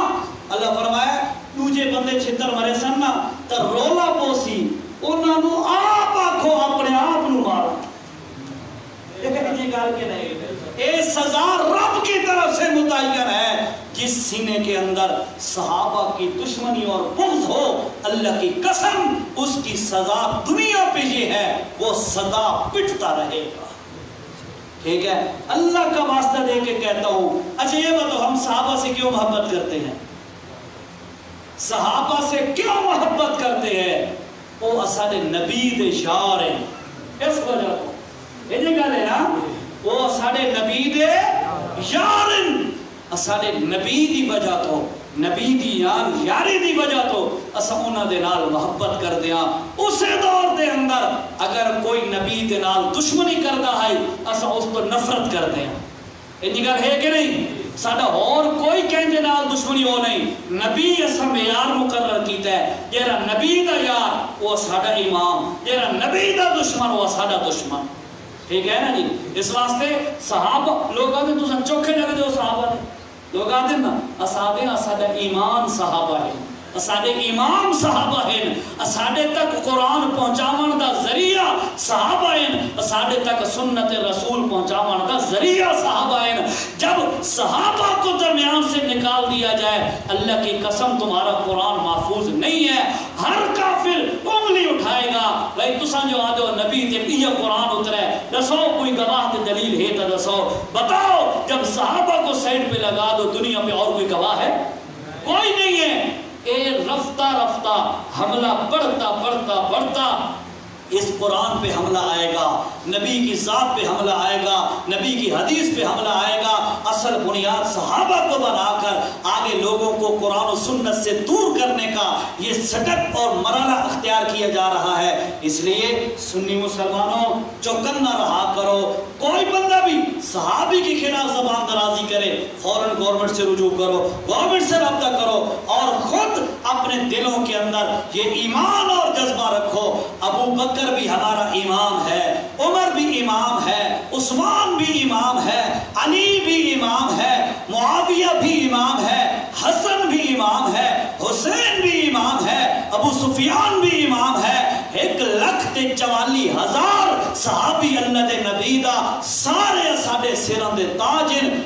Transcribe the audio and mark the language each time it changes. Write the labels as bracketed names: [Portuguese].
[Punjabi] اللہ فرمایا دوجے بندے چھتر مرے سن نا تے رولا پوسی انہاں نو آپ آکھو اپنے آپ نو مارو. [Urdu] لیکن یہ گل کہ نہیں، اے سزا رب کی طرف سے متعین ہے. جس سینے کے اندر صحابہ کی دشمنی اور بغض ہو، اللہ کی قسم اس کی سزا دنیا پہ یہ ہے، وہ سزا پٹتا رہے گا. ٹھیک ہے، اللہ کا واسطہ دے کے کہتا ہوں. اچھا یہ بتاؤ ہم صحابہ سے کیوں محبت کرتے ہیں؟ صحابہ سے کیوں محبت کرتے ہیں؟ [Punjabi] وہ اساڈے نبی دے یار ہیں. اس وجہ تو یہ جو گل ہے نا، وہ اساڈے نبی دے یار ہیں. اساڈے نبی دی وجہ تو، نبی دی یاری دی وجہ تو اساں انہاں دے نال محبت کردے ہاں. اسے دور دے اندر اگر کوئی نبی دے نال دشمنی کردا ہے اساں اس تو نفرت کردے ہاں. یہ گل ہے کہ نہیں؟ ساڈا اور کوئی کہندے نال دشمنی ہو نہیں. نبی اساں معیار مقرر کیتا ہے، جیڑا نبی دا یار وہ ساڈا امام، جیڑا نبی دا دشمن وہ ساڈا دشمن. ٹھیک ہے نا جی؟ اس واسطے صحابہ لوگ آتے تساں چوکھے لگدے ہو صحابہ نے، لوگ آتے نا اساڈا ایمان صحابہ ہے، اساڈے امام صحابہ ہیں، اساڈے تک قرآن پہنچاون دا ذریعہ صحابہ ہیں، اساڈے تک سنت رسول پہنچاون دا ذریعہ صحابہ ہیں. [Urdu] جب صحابہ کو درمیان سے نکال دیا جائے، اللہ کی قسم تمہارا قرآن محفوظ نہیں ہے. [Punjabi] ہر کافر انگلی اٹھائے گا بھائی تساں جو آدھو نبی تے یہ قرآن اترے دسو کوئی گواہ تے دلیل ہے تو دسو. [Urdu] بتاؤ جب صحابہ کو سائڈ پہ لگا دو دنیا پہ اور کوئی گواہ ہے؟ کوئی نہیں ہے. اے رفتہ رفتہ حملہ بڑھتا اس قرآن پہ حملہ آئے گا، نبی کی ذات پہ حملہ آئے گا، نبی کی حدیث پہ حملہ آئے گا. اصل بنیاد صحابہ کو بنا کر آگے لوگوں کو قرآن و سنت سے دور کرنے کا یہ سٹپ اور مرحلہ اختیار کیا جا رہا ہے. اس لیے سنی مسلمانوں چوکنا رہا کرو. کوئی بندہ بھی صحابی کے خلاف زبان درازی کرے فوراً گورنمنٹ سے رجوع کرو، گورنمنٹ سے رابطہ کرو اور خود اپنے دلوں کے اندر یہ ایمان اور جذبہ رکھو. ابو بکر بھی ہمارا امام ہے، عمر بھی امام ہے، عثمان بھی امام ہے، علی بھی امام ہے، معاویہ بھی امام ہے، حسن بھی امام ہے، حسین بھی امام ہے، ابو سفیان بھی امام ہے. [Punjabi] 1,44,000 صحابی اللہ دے نبی دا سارے ساڈے سراں دے تاج ہیں.